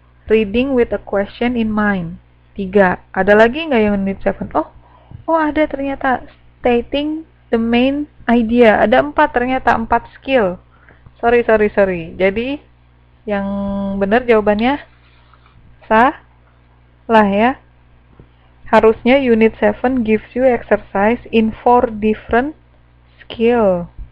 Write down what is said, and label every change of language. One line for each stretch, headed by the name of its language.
English: Reading with a question in mind. 3.
Indonesian: Ada lagi nggak yang unit 7? Oh ada ternyata.
English: Stating the main idea.
Indonesian: Ada 4 ternyata, 4 skill.
English: Sorry.
Indonesian: Jadi yang benar jawabannya salah ya. Harusnya
English: unit 7 gives you exercise in 4 different skill.